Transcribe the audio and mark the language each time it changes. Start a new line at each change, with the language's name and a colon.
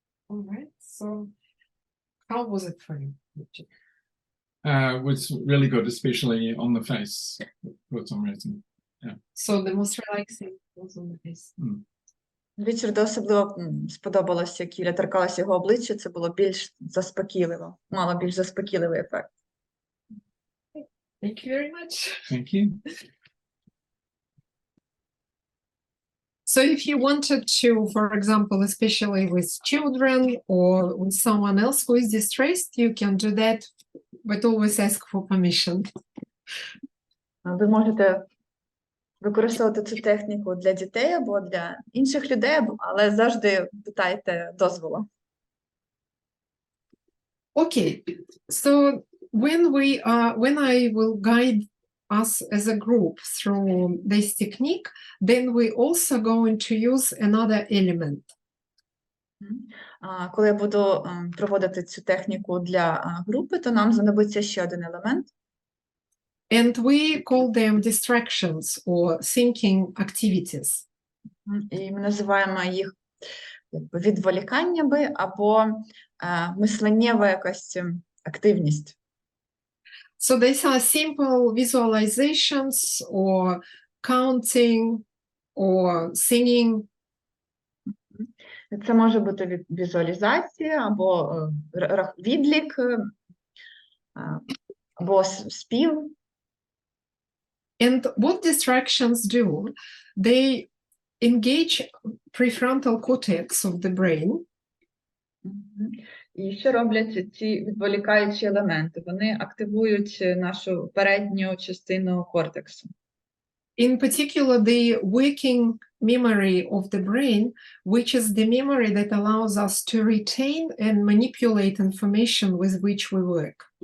English: All right, so how was it for you, Richard? Was really good, especially on the face for some reason. So the most relaxing was on the face.
Ukrainian: Річарду особливо сподобалося, як Юля торкалася його обличчя, це було більш заспокійливо, мало більш заспокійливий ефект.
English: Thank you very much. Thank you. So if you wanted to, for example, especially with children or with someone else who is distressed, you can do that, but always ask for permission.
Ukrainian: Ви можете використовувати цю техніку для дітей або для інших людей, але завжди питайте дозволу.
English: Okay, so when I will guide us as a group through this technique, then we also going to use another element.
Ukrainian: Коли я буду проводити цю техніку для групи, то нам знадобиться ще один елемент.
English: And we call them distractions or thinking activities.
Ukrainian: І ми називаємо їх відволіканнями або мисленнєва якась активність.
English: So these are simple visualizations or counting or singing.
Ukrainian: Це може бути візуалізація або відлік, або спів.
English: And what distractions do, they engage prefrontal cortex of the brain.
Ukrainian: І що роблять ці відволікаючі елементи? Вони активують нашу передню частину кортексу.
English: In particular, the working memory of the brain, which is the memory that allows us to retain and manipulate information with which we work.